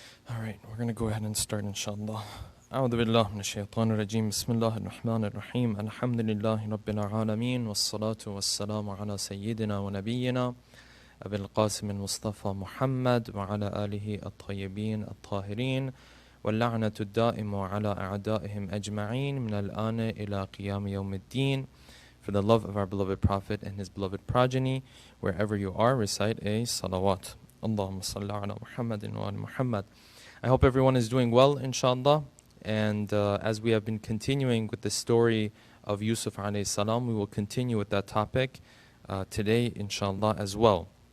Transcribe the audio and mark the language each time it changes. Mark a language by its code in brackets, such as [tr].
[en] All right, we're going to go ahead and start, inshallah. [ar] أعوذ بالله من الشيطان الرجيم بسم الله الرحمن الرحيم الحمد لله رب العالمين والصلاة والسلام على سيدنا ونبينا أبي القاسم المصطفى محمد وعلى آله الطيبين الطاهرين واللعنة الدائمة على أعدائهم أجمعين من الآن إلى قيام يوم الدين. [en] For the love of our beloved Prophet and his beloved progeny, wherever you are, recite a salawat. [ar] Allahumma salli ala Muhammadin wa ala Muhammad. [en] I hope everyone is doing well, inshallah. And as we have been continuing with the story of Yusuf alayhi salam, we will continue with that topic today, inshallah, as well.